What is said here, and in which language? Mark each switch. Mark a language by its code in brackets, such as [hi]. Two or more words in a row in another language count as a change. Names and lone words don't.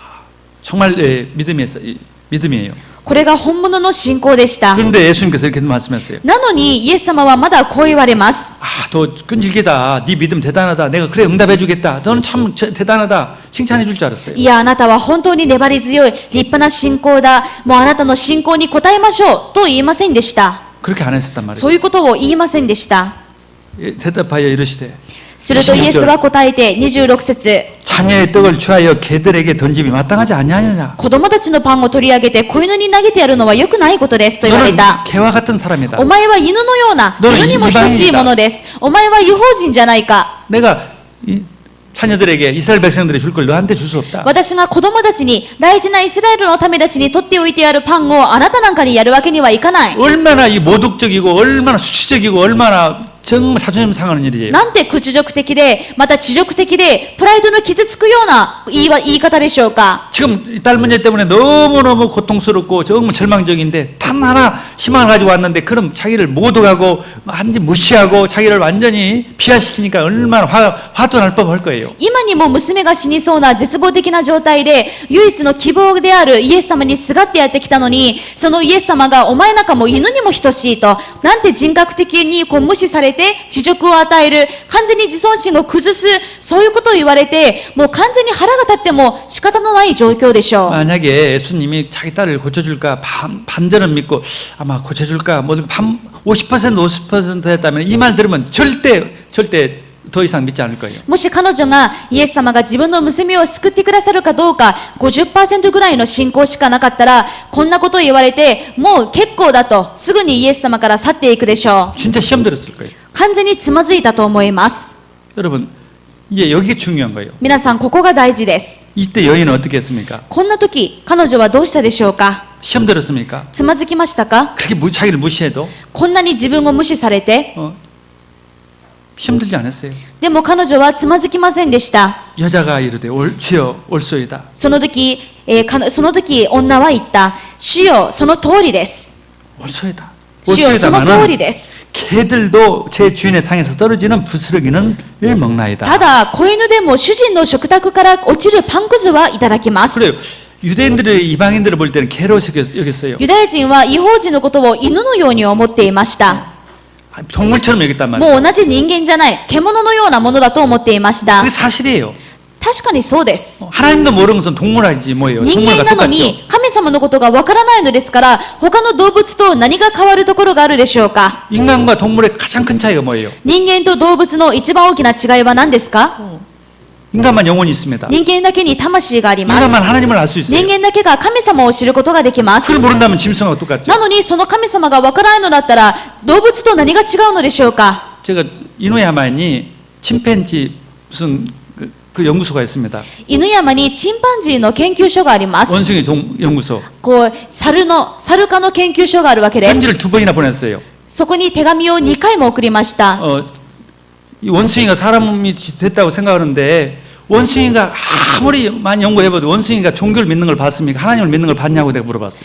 [ko] 정말 믿음이에요. [ja] これが本物の信仰でした。 [ko] 그런데 예수님께서 이렇게 말씀하셨어요. [ja] なのに、イエス様はまだこう言われます。 [ko] 아, 너 끈질기다. 네 믿음 대단하다. 내가 그래 응답해주겠다. 너는 참 대단하다. 칭찬해줄 줄 알았어요. [ja] いや、あなたは本当に粘り強い、立派な信仰だ。もうあなたの信仰に応えましょう。と言いませんでした。 [ko] 그렇게 안 했었단 말이에요. [ja] そういうことを言いませんでした。 [ko] 대답하여 이르시되 [ja] するとイエスは答えて26節、 [ko] 자녀의 떡을 취하여 개들에게 던짐이 마땅하지 아니하느냐. [ja] 子供たちのパンを取り上げて子犬に投げてやるのは良くないことですと言われ [ko] 너는 [ja] た。 [ko] 개와 같은 사람이다. [ja] お前は犬のような、 [ko] 너는 [ja] 犬にも等しいものです。お前は違法人じゃないか。 [ko] 내가 이 자녀들에게 이스라엘 백성들이 줄 걸 너한테 줄 수 없다. [ja] 私が子供たちに、大事なイスラエルのためたちに取っておいてやるパンをあなたなんかにやるわけにはいかない。 [ko] 얼마나 이 모독적이고 얼마나 수치적이고 얼마나 정말 자존심 상하는 일이에요. [ja] なんて屈辱的で、また恥辱的で、プライドの傷つくような言い方でしょうか。 [ko] 지금 이 딸 문제 때문에 너무너무 고통스럽고 정말 절망적인데 단 하나 희망을 가지고 왔는데 그럼 자기를 모독하고 완전히 무시하고 자기를 완전히 비하시키니까 얼마나 화도 날 법할 거예요. [ja] 今にも娘が死にそうな絶望的な状態で、唯一の希望であるイエス様にすがってやってきたのに、そのイエス様がお前なんかも犬にも等しいと、なんて人格的に無視されて恥辱を与える、完全に自尊心を崩す、そういうことを言われて、もう完全に腹が立っても仕方のない状況でしょう。 [ko] 만약에 예수님이 자기 딸을 고쳐줄까 반절은 믿고 아마 고쳐줄까 뭐 50% 50% 했다면 이 말 들으면 절대 더 이상 믿지 않을 거예요. [ja] もし彼女がイエス様が自分の娘を救ってくださるかどうか 50% ぐらいの信仰しかなかったら、こんなことを言われてもう結構だとすぐにイエス様から去っていくでしょう。 [ko] 진짜 시험 들었을 거예요. [ja] 完全につまずいたと思います。 [ko] 여러분 이게 여기가 중요한 거예요. [ja] 皆さん、ここが大事です。 [ko] 이때 여인은 어떻게 했습니까? [ja] こんな時、彼女はどうしたでしょうか。 [ko] 시험 들었습니까? [ja] つまずきましたか。 [ko] 그렇게 자기를 무시해도 [ja] こんなに自分を無視されて、 [ko] 시험 들지 않았어요. [ja] でも彼女はつまずきませんでした。 [ko] 여자가 이르되 주여 올소이다. [ja] その時、女は言った。主よ、その通りです。 [ko] 올소이다. [ja] 主よ、その通りです。 [ko] 개들도 제 주인의 상에서 떨어지는 부스러기는 을 먹나이다. [ja] ただ、子犬でも主人の食卓から落ちるパンくずはいただきます。 [ko] 그래요. 유대인들의 이방인들을 볼 때는 개로 여겼어요. [ja] ユダヤ人は違法人のことを犬のように思っていました。 [ko] 동물처럼 여겼단 [ja] も [ko] 말이에요. [ja] う同じ人間じゃない、獣のようなものだと思っていました。 [ko] 그게 사실이에요. [ja] 確かにそうです。 [ko] 하나님도 모르는 것은 동물이지 뭐예요. [ja] 人間 [ko] 동물과 [ja] なの [ko] 똑같죠. [ja] に神様のことがわからないのですから、他の動物と何が変わるところがあるでしょうか。 [ko] 인간과 동물의 가장 큰 차이가 뭐예요? [ja] 人間と動物の一番大きな違いは何ですか。 [ko] 인간만 영혼이 있습니다. [ja] 人間だけに魂があります。 [ko] 인간만 하나님을 알 수 있어요. [ja] 人間だけが神様を知ることができます。 [ko] 그걸 모른다면 짐승하고 똑같죠. [ja] なのにその神様がわからないのだったら、動物と何が違うのでしょうか。 [ko] 제가 이누야마니 침팬지 무슨 그 연구소가 있습니다. [ja] 犬山にチンパンジーの研究所があります。 [ko] 원숭이 연구소. [ja] こう、猿科の研究所があるわけです。 [ko] 편지를 2번이나 보냈어요. [ja] そこに手紙を2回も送りました。 [ko] 이 원숭이가 사람이 됐다고 생각하는데 원숭이가 아무리 많이 연구해봐도 원숭이가 종교를 믿는 걸 봤습니까? 하나님을 믿는 걸 봤냐고 내가 물어봤어요.